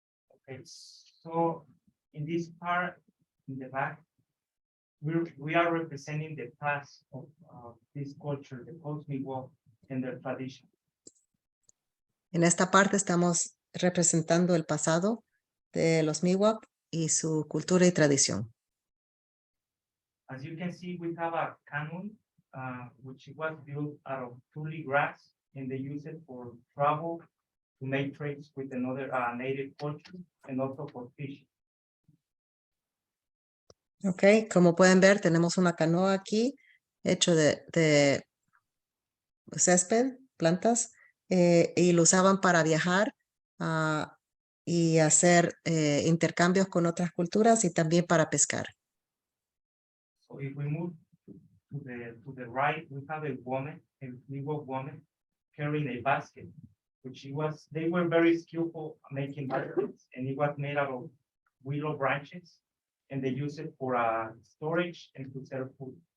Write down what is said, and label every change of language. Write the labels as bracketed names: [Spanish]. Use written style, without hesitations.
[English] Okay, so in this part, in the back, we are representing the past of this culture, the post-Miwok and their tradition. [Spanish] En esta parte estamos representando el pasado de los Miwok y su cultura y tradición. [English] As you can see, we have a canoe, which was built out of tule grass, and they use it for travel, to make trades with another native culture, and also for fishing. [Spanish] Ok, como pueden ver, tenemos una canoa aquí hecho de césped, plantas, y lo usaban para viajar y hacer intercambios con otras culturas y también para pescar. [English] So if we move to the right, we have a woman, a Miwok woman, carrying a basket, which they were very skillful making baskets, and it was made out of willow branches, and they use it for storage and to serve food.